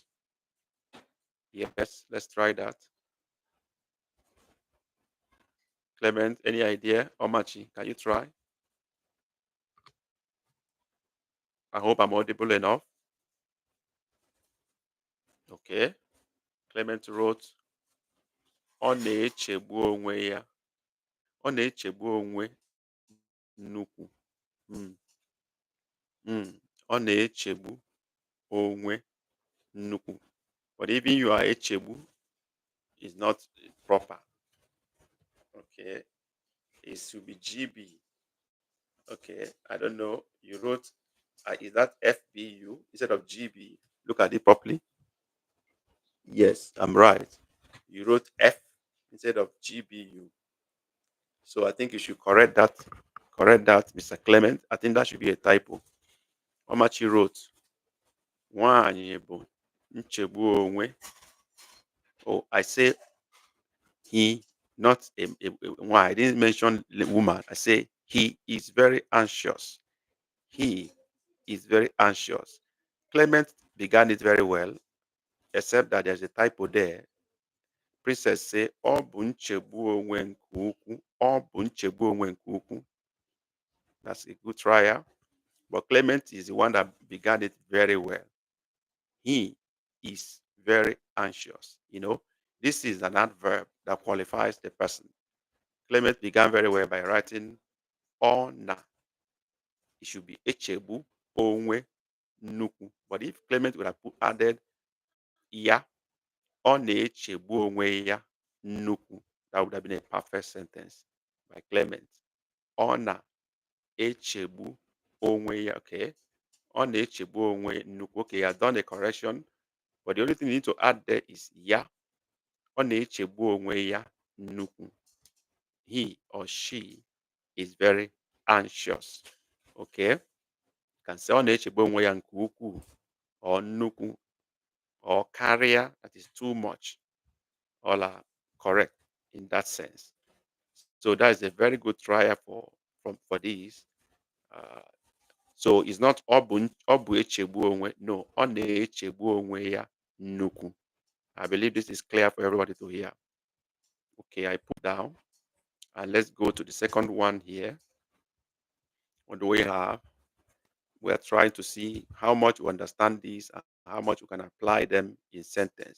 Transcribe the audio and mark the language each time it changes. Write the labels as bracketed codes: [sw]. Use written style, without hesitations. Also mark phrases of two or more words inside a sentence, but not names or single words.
[en] Yes, let's try that. Clement, any idea? Omachi, can you try? I hope I'm audible enough. Okay. Clement wrote, [ig] ọ na-echegbu onwe ya. Ọ na-echegbu onwe nnukwu. Mm, mm. Ọ na-echegbu onwe nnukwu. [en] But even you are echegbu is not proper. Okay. It should be GB. Okay. I don't know. You wrote, is that FBU instead of GB? Look at it properly. Yes, I'm right. You wrote F instead of GBU. So I think you should correct that. Correct that, Mr. Clement. I think that should be a typo. Omachi wrote, [ig] Nwanyị bụ nchegbu onwe. [en] Oh, I say he, not why. I didn't mention the woman. I say he is very anxious. He is very anxious. Clement began it very well, except that there's a typo there. Princess say, [ig] ọ bụ nchegbu onwe nke ukwu. Ọ bụ nchegbu onwe nke ukwu. [en] That's a good trial. But Clement is the one that began it very well. He is very anxious. You know, this is an adverb that qualifies the person. Clement began very well by writing ona. It should be [ig] echebu onwe nuku. [en] But if Clement would have added [ig] ya, ona echebu onwe ya nuku, [en] that would have been a perfect sentence by Clement. [ig] Ona echegbu onwe ya. Okay. Ọ na-echegbu onwe nnukwu. [en] Okay, he has done a correction, but the only thing you need to add there is ya. [ig] Ọ na-echegbu onwe ya nnukwu. [en] He or she is very anxious. Okay, you can say [ig] ọ na-echegbu onwe ya nke ukwuu [en] or nnukwu or karịa, that is too much. All are correct in that sense. So that is a very good trial for this. Uh, So it's not [ig] ọ bụ echegbu onwe. No, ọ na-echegbu onwe ya nnukwu. [en] I believe this is clear for everybody to hear. Okay, I put down. And let's go to the second one here. What do we have? We are trying to see how much you understand these and how much you can apply them in sentence.